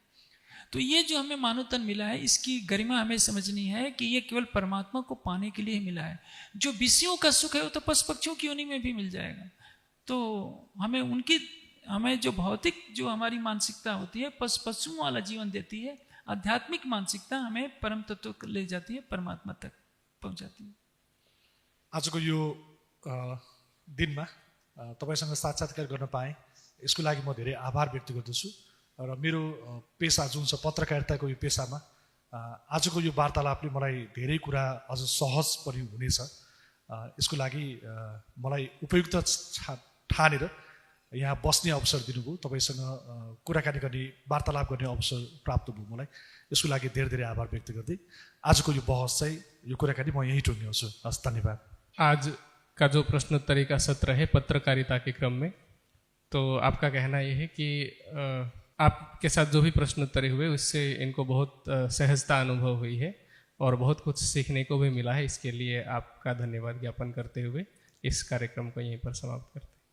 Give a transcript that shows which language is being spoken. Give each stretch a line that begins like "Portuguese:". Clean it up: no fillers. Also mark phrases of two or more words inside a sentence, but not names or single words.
Hindi: तो ये जो हमें मानव तन मिला है, इसकी गरिमा हमें समझनी है कि ये केवल परमात्मा को पाने के लिए मिला है। जो विषयों का सुख है वो तो पशु पक्षियों की योनि में भी मिल जाएगा। तो हमें जो भौतिक जो हमारी मानसिकता होती है पशुओं वाला जीवन देती है, आध्यात्मिक मानसिकता हमें परम तत्व ले जाती है, परमात्मा तक पहुंचाती है।
Nepali: आजको यो दिनमा तपाईसँग साक्षात्कार गर्न पाएँ, यसको लागि म धेरै आभार व्यक्त गर्दछु। र मेरो पेसा जुन छ पत्रकारिताको यो पेसामा आजको यो वार्तालापले मलाई धेरै कुरा अझ सहज पनि हुनेछ। यसको लागि मलाई उपयुक्त ठानेर यहाँ बस्ने अवसर दिनुभयो, तपाईँसँग कुराकानी गर्ने, वार्तालाप गर्ने अवसर प्राप्त भयो मलाई। यसको लागि धेरै धेरै आभार व्यक्त गर्दै आजको यो बहस चाहिँ, यो कुराकानी म यहीँ टुङ्ग्याउँछु। हस्, धन्यवाद।
Hindi: आज का जो प्रश्नोत्तरी का सत्र है पत्रकारिता के क्रम में, तो आपका कहना यह है कि आपके साथ जो भी प्रश्नोत्तरी हुए उससे इनको बहुत सहजता अनुभव हुई है और बहुत कुछ सीखने को भी मिला है। इसके लिए आपका धन्यवाद ज्ञापन करते हुए इस कार्यक्रम को यहीं पर समाप्त करते हैं।